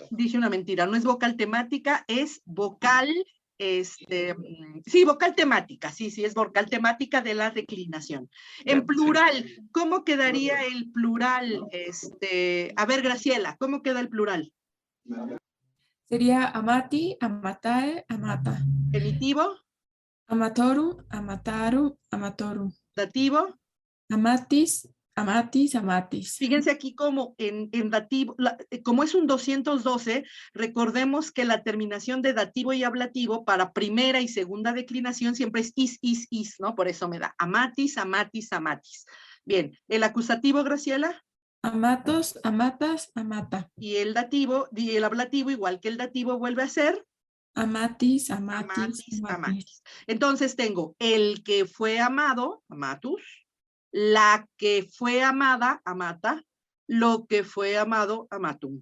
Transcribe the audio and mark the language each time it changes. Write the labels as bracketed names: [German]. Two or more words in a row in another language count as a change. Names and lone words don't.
[Spanish] Dije una mentira, no es vocal temática, es vocal, sí, vocal temática, sí, es vocal temática de la declinación. En plural, ¿cómo quedaría el plural? A ver, Graciela, ¿cómo queda el plural? [Latin] Sería amati, amatae, amata. [Spanish] ¿Genitivo? [Latin] Amatorum, amataru, amatorum. [Spanish] ¿Dativo? [Latin] Amatis, amatis, amatis. [Spanish] Fíjense aquí como en dativo, como es un 212, recordemos que la terminación de dativo y ablativo para primera y segunda declinación siempre es is, ¿no? Por eso me da [Latin] amatis, amatis, amatis. [Spanish] Bien, ¿el acusativo, Graciela? [Latin] Amatos, amatas, amata. [Spanish] Y el dativo, y el ablativo, igual que el dativo, vuelve a ser [Latin] amatis, amatis, amatis, amatis. amatis. [Spanish] Entonces tengo el que fue amado, amatus, la que fue amada, amata, lo que fue amado, amatum.